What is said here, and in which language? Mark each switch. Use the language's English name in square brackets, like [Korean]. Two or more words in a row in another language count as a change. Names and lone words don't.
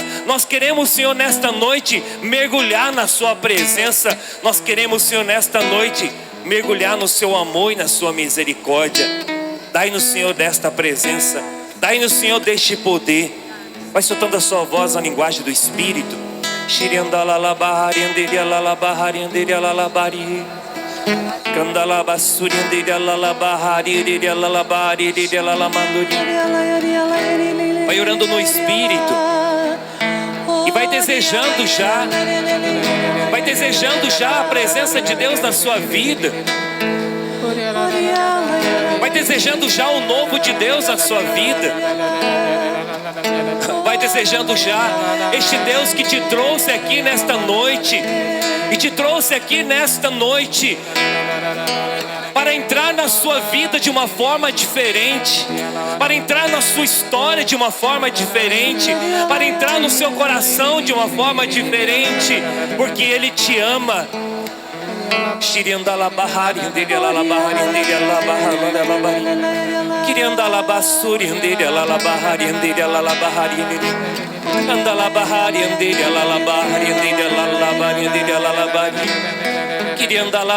[Portuguese] Nós queremos, Senhor, nesta noite mergulhar na sua presença. Nós queremos, Senhor, nesta noite mergulhar no seu amor e na sua misericórdia. Dai-nos, Senhor, desta presença. Dai-nos, Senhor, deste poder. Vai soltando a sua voz na linguagem do Espírito. Shiriandala bahari anderia la bahari anderia la bahari Kandala basuri anderia la bahari anderia la bahari anderia la manduri. Vai orando no Espírito e vai desejando já a presença de Deus na sua vida. Vai desejando já o novo de Deus na sua vida. Vai desejando já este Deus que te trouxe aqui nesta noite, e te trouxe aqui nesta noite para entrar na sua vida de uma forma diferente, para entrar na sua história de uma forma diferente, para entrar no seu coração de uma forma diferente, porque Ele te ama. Shiriandala bahari anderia la bahari anderia la bahari Kiriandala basuri anderia la bahari anderia la bahari Andala bahari anderia la bahari anderia la bahari anderia la bahari Kiriandala